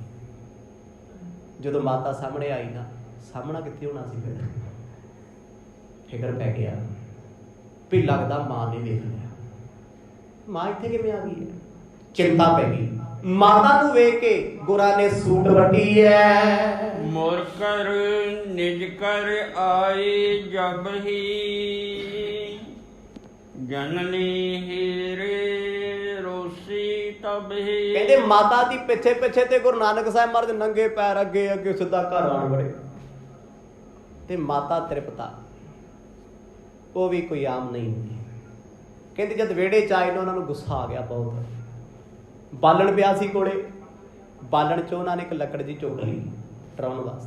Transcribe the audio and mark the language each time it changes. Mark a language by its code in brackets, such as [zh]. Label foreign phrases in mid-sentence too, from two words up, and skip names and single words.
[pa] ਜਦੋਂ ਮਾਤਾ ਸਾਹਮਣੇ ਆਈ ਨਾ, ਸਾਹਮਣਾ ਕਿੱਥੇ ਹੋਣਾ ਸੀ ਫਿਰ? ਫਿਕਰ ਪੈ ਗਿਆ ਵੀ ਲੱਗਦਾ ਮਾਂ ਨੇ ਵੇਖ ਲਿਆ। ਮਾਂ ਇੱਥੇ ਕਿਵੇਂ ਆ ਗਈ ਹੈ? ਚਿੰਤਾ ਪੈ ਗਈ। ਮਾਤਾ ਨੂੰ ਵੇਖ ਕੇ ਗੁਰਾਂ ਨੇ ਸੂਟ ਵੱਟੀ ਹੈ। [bra] मोर कर निज कर आए जब ही जननी हीरे रोसी तब ही। [pa] ਕਹਿੰਦੇ ਮਾਤਾ ਦੀ ਪਿੱਛੇ ਪਿੱਛੇ ਤੇ ਗੁਰੂ ਨਾਨਕ ਸਾਹਿਬ ਮਹਾਰਾਜ ਨੰਗੇ ਪੈਰ ਅੱਗੇ ਅੱਗੇ ਸਿੱਧਾ ਘਰ ਆਣ ਵੜੇ। ਤੇ ਮਾਤਾ ਤ੍ਰਿਪਤਾ ਉਹ ਵੀ ਕੋਈ ਆਮ ਨਹੀਂ ਹੁੰਦੀ। ਕਹਿੰਦੇ ਜਦ ਵਿਹੜੇ ਚ ਆਏ ਨੇ ਉਹਨਾਂ ਨੂੰ ਗੁੱਸਾ ਆ ਗਿਆ ਬਹੁਤ। ਬਾਲਣ ਪਿਆ ਸੀ ਕੋਲੇ, ਬਾਲਣ ਚ ਉਹਨਾਂ ਨੇ ਇੱਕ ਲੱਕੜ ਜੀ ਚੁੱਕ ਲਈ ਟਰਾਉਣ ਵਾਸਤੇ।